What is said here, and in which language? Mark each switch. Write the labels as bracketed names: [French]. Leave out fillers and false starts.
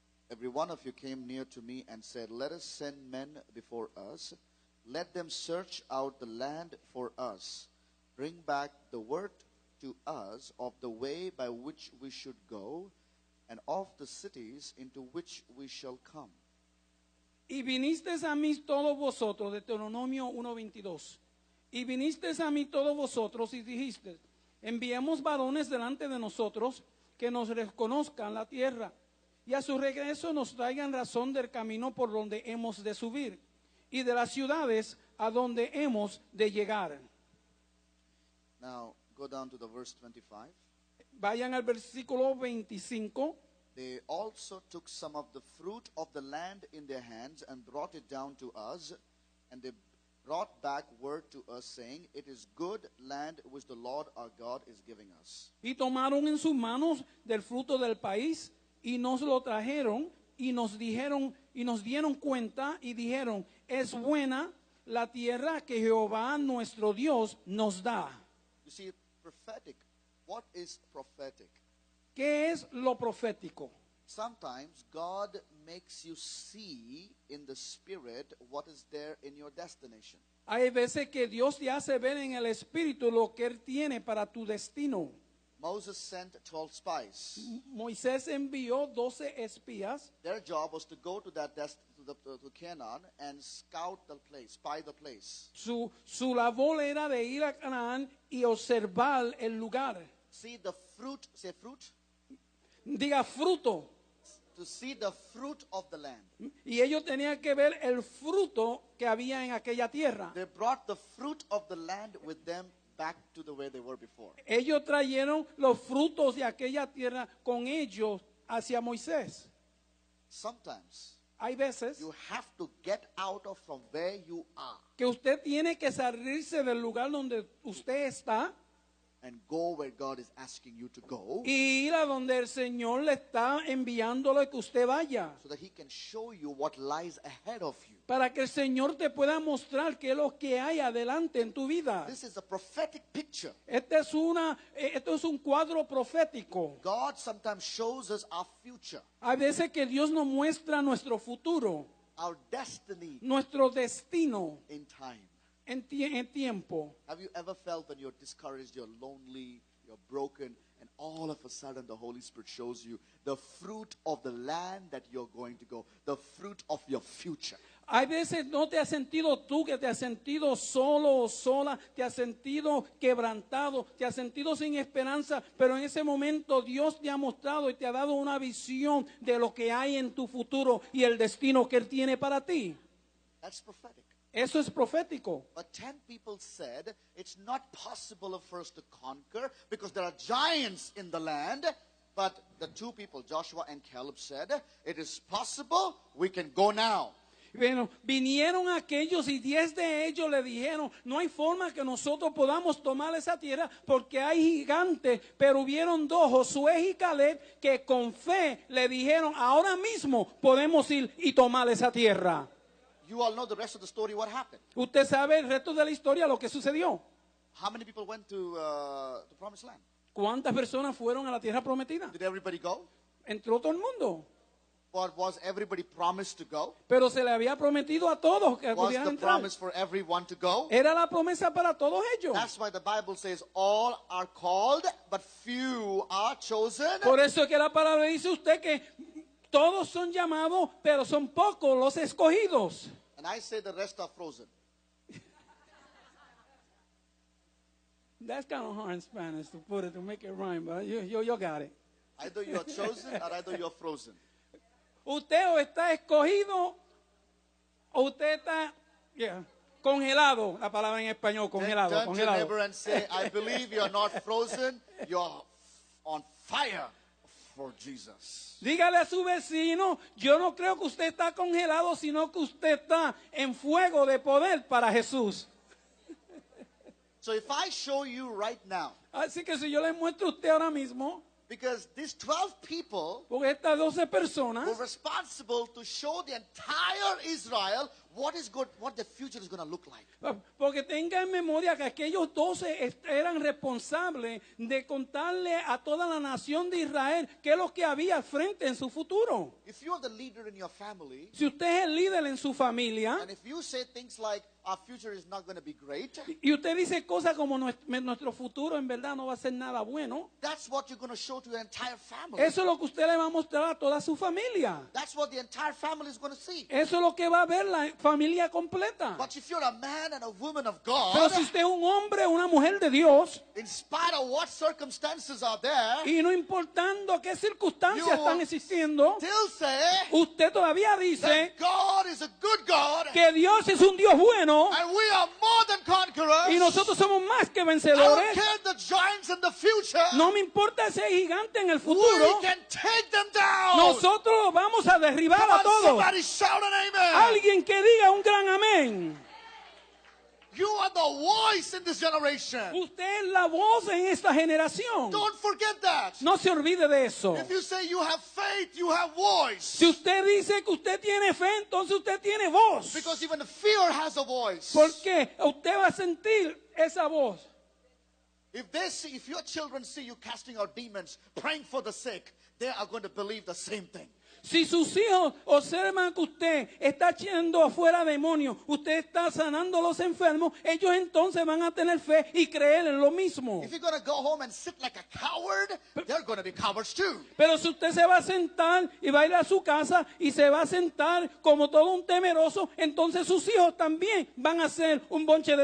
[English] every one of you came near to me and said, let us send men before us. Let them search out the land for us. Bring back the word to us of the way by which we should go, and of the cities into which we shall come. [Spanish] y vinisteis a mí todos vosotros, Deuteronomio 1:22, y vinisteis a mí todos vosotros y dijisteis, enviemos varones delante de nosotros que nos reconozcan la tierra, y a su regreso nos traigan razón del camino por donde hemos de subir, y de las ciudades a donde hemos de llegar. [English] Now, go down to the verse 25. [Spanish] Vayan al versículo 25. [English] They also took some of the fruit of the land in their hands and brought it down to us. And they brought back word to us, saying, it is good land which the Lord our God is giving us. [Spanish] Y tomaron en sus manos del fruto del país y nos lo trajeron y nos dijeron y nos dieron cuenta y dijeron, es buena la tierra que Jehová nuestro Dios nos da. [English] You see, prophetic. What is prophetic? [Spanish] ¿Qué es lo profético? [English] Sometimes God makes you see in the spirit what is there in your destination. [Spanish] Hay veces que Dios te hace ver en el espíritu lo que Él tiene para tu destino. [English] Moses sent 12 spies. [Spanish] Moisés envió 12 espías. [English] Their job was to go to that to Canaan and scout the place, spy the place. [Spanish] Su labor era de ir a Canaán y observar el lugar. [English] See the fruit, say fruit, [Spanish] Diga fruto. [English] to see the fruit of the land. [Spanish] Y ellos tenían que ver el fruto que había en aquella tierra. [English] They brought the fruit of the land with them back to the way they were before. [Spanish] Ellos trajeron los frutos de aquella tierra con ellos hacia Moisés. [English] Sometimes [Spanish] Hay veces [English] you have to get out of from where you are [Spanish] que usted tiene que salirse del lugar donde usted está [English] and go where God is asking you to go, [Spanish] y ir a donde el Señor le está enviándole que usted vaya. [English] so that He can show you what lies ahead of you. [Spanish] Para que el Señor te pueda mostrar qué es lo que hay adelante en tu vida. [English] This is a prophetic picture. [Spanish] Esto es un cuadro profético. [English] God sometimes shows us our future, [Spanish] Hay veces que Dios nos muestra nuestro futuro, [English] our destiny [Spanish] nuestro destino [English] in time. [Spanish] en tiempo. [English] Have you ever felt when you're discouraged, you're lonely, you're broken, and all of a sudden the Holy Spirit shows you the fruit of the land that you're going to go, the fruit of your future? [Spanish] Hay veces no te has sentido tú, que te has sentido solo o sola, te has sentido quebrantado, te has sentido sin esperanza, pero en ese momento Dios te ha mostrado y te ha dado una visión de lo que hay en tu futuro y el destino que Él tiene para ti. [English] That's prophetic. [Spanish] Eso es profético. [English] But 10 people said it's not possible for us to conquer because there are giants in the land. But the two people, Joshua and Caleb, said it is possible, we can go now. [Spanish] Bueno, vinieron aquellos y 10 de ellos le dijeron, no hay forma que nosotros podamos tomar esa tierra porque hay gigantes, pero hubieron dos, Josué y Caleb, que con fe le dijeron, ahora mismo podemos ir y tomar esa tierra. [English] You all know the rest of the story, what happened. [Spanish] Usted sabe el resto de la historia, lo que sucedió. [English] How many people went to the promised land? [Spanish] ¿Cuántas personas fueron a la tierra prometida? [English] Did everybody go? [Spanish] Entró todo el mundo. [English] But was everybody promised to go? [Spanish] Pero se le había prometido a todos que [English] Was [Spanish] pudieran [English] the [Spanish] entrar. [English] promise for everyone to go? [Spanish] Era la promesa para todos ellos. [English] That's why the Bible says all are called, but few are chosen. [Spanish] Por eso es que la palabra dice usted que todos son llamados, pero son pocos los escogidos. [English] And I say the rest are frozen. That's kind of hard in Spanish to put it, to make it rhyme, but you got it. Either you are chosen or either you are frozen. [Spanish] Usted o está escogido o usted está congelado. La palabra en español, congelado. [English] Turn to your [Spanish] Congelado. [English] neighbor and say, I believe you are not frozen, you are on fire for Jesus. [Spanish] Dígale a su vecino, yo no creo que usted está congelado, sino que usted está en fuego de poder para Jesús. [English] So if I show you right now, [Spanish] Así que si yo le muestro a usted ahora mismo, [English] because these 12 people [Spanish] porque estas 12 [English] were [Spanish] personas [English] responsible to show the entire Israel what the future is going to look like. [Spanish] porque tenga en memoria que aquellos 12 eran responsables de contarle a toda la nación de Israel qué es lo que había al frente en su futuro. [English] If you are the leader in your family, [Spanish] Si usted es el líder en su familia [English] and if you say things like, our future is not going to be great, [Spanish] y usted dice cosas como nuestro futuro en verdad no va a ser nada bueno, [English] that's what you're going to show to your entire family. [Spanish] eso es lo que usted le va a mostrar a toda su familia. [English] That's what the entire family is going to see. [Spanish] Eso es lo que va a ver la familia completa. [English] But if you're a man and a woman of [Spanish] Pero [English] God, [Spanish] si usted es un hombre o una mujer de Dios, [English] in spite of what circumstances are there, [Spanish] y no importando qué circunstancias [English] You [Spanish] están existiendo, [English] still say [Spanish] usted todavía dice [English] that God is a good God [Spanish] que Dios es un Dios bueno [English] and we are more than conquerors. [Spanish] y nosotros somos más que [English] I don't [Spanish] vencedores. [English] care the giants in the future. [Spanish] No me importa ese gigante en el [English] We [Spanish] futuro, [English] can take them down. [Spanish] nosotros los vamos a derribar [English] Come [Spanish] a [English] on, [Spanish] todos. [English] somebody shout an amen. [Spanish] Alguien que diga un gran amén. [English] You are the voice in this generation. [Spanish] Usted es la voz en esta generación. [English] Don't forget that. [Spanish] No se olvide de eso. [English] If you say you have faith, you have voice. [Spanish] Si usted dice que usted tiene fe, entonces usted tiene voz. [English] Because even fear has a voice. [Spanish] Porque usted va a sentir esa voz. [English] If your children see you casting out demons, praying for the sick, they are going to believe the same thing. [Spanish] Si sus hijos observan que usted está echando afuera demonios, usted está sanando a los enfermos, ellos entonces van a tener fe y creer en lo mismo. [English] If you're going to go home and sit like a coward, they're going to be cowards too. [Spanish] Pero si usted se va a sentar y va a ir a su casa y se va a sentar como todo un temeroso, entonces sus hijos también van a ser un bonche de